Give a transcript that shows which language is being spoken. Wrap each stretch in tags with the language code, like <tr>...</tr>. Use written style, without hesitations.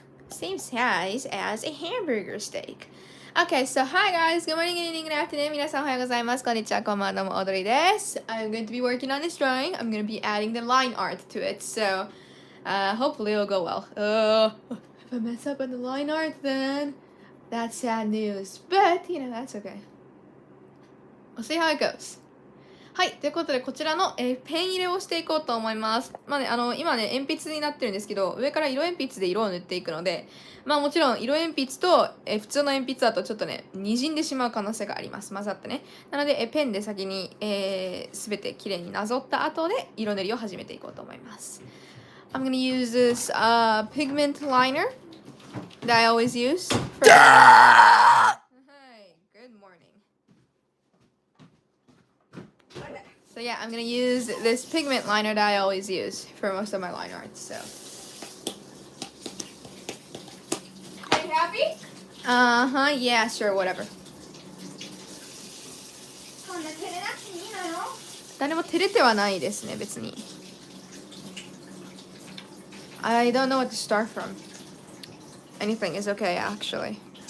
<en>Same size as a hamburger steak. Okay, so hi guys, good morning, good evening, good afternoon.</en> <ja>皆さんおはようございます。こんにちは、こんばんは、どうも、踊りです。</ja> <en>I'm going to be working on this drawing. I'm going to be adding the line art to it, so hopefully it'll go well. If I mess up on the line art, then that's sad news. But, that's okay. We'll see how it goes.</en> <ja>はい、ということでこちらの、ペン入れをしていこうと思います。まあね、今ね、鉛筆になってるんですけど、上から色鉛筆で色を塗っていくので、まあもちろん色鉛筆と、普通の鉛筆だとちょっとね、滲んでしまう可能性があります。混ざってね。なので、ペンで先に、すべてきれいになぞった後で、色塗りを始めていこうと思います。</ja> <en>I'm gonna use this pigment liner that I always use for... Hi, good morning. So yeah, I'm gonna use this pigment liner that I always use for most of my line art, so. Are you happy? Uh-huh, yeah, sure, whatever.</en> <ja>そんな照れなくていいのよ。誰も照れてはないですね、別に。</ja> <en>I don't know what to start from. Anything is okay, actually.</en>